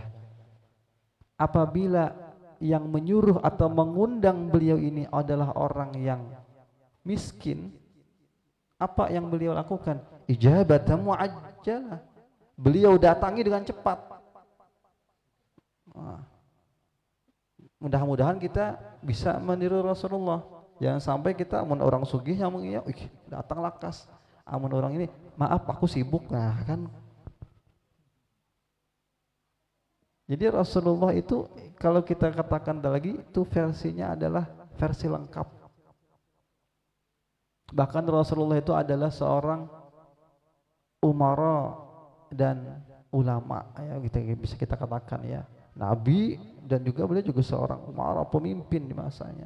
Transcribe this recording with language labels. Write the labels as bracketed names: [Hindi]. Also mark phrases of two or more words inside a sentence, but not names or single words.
[Indonesian] Apabila yang menyuruh atau mengundang beliau ini adalah orang yang miskin, apa yang beliau lakukan? [Arabic] إجابةً معجلةً. [Indonesian] Beliau datangi dengan cepat. Mudah-mudahan kita bisa meniru Rasulullah. [Banjar] Jangan sampai kita amun orang sugih yang mengiya, datang lakas. Amun orang ini, maaf aku sibuk, nah kan. [Indonesian] Jadi Rasulullah itu kalau kita katakan lagi itu versinya adalah versi lengkap. Bahkan Rasulullah itu adalah seorang umara dan ulama ya, bisa kita katakan ya. nabi, dan juga beliau juga seorang umarah, pemimpin di masanya.